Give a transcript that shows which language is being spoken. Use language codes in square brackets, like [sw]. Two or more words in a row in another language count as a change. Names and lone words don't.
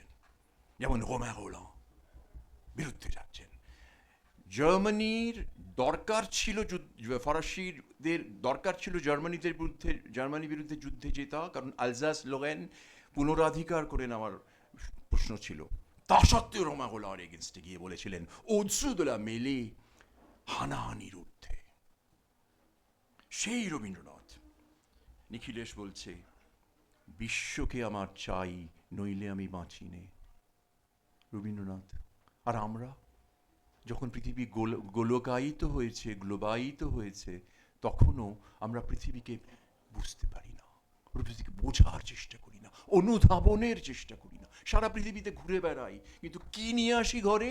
[bn] যেমন রোম্যান রোল্যান বিরুদ্ধে যাচ্ছেন। জার্মানির দরকার ছিল, ফরাসিদের দরকার ছিল জার্মানির বিরুদ্ধে যুদ্ধে জেতা, কারণ আলজাস লোরেন পুনরাধিকার করে নেওয়ার প্রশ্ন ছিল। তা সত্ত্বেও রোম্যান রোল্যানের এগেনস্টে গিয়ে বলেছিলেন [fr] au-dessous de la mêlée, [bn] হানাহানির ঊর্ধ্বে। সেই রবীন্দ্রনাথ। নিখিলেশ বলছে বিশ্বকে আমার চাই, নইলে আমি বাঁচি নে। রবীন্দ্রনাথ। আর আমরা যখন পৃথিবী গোলকায়িত হয়েছে, গ্লোবায়িত হয়েছে, তখনও আমরা পৃথিবীকে বুঝতে পারি না, পৃথিবীকে বোঝার চেষ্টা করি না, অনুধাবনের চেষ্টা করি না, সারা পৃথিবীতে ঘুরে বেড়াই, কিন্তু কি নিয়ে আসি ঘরে?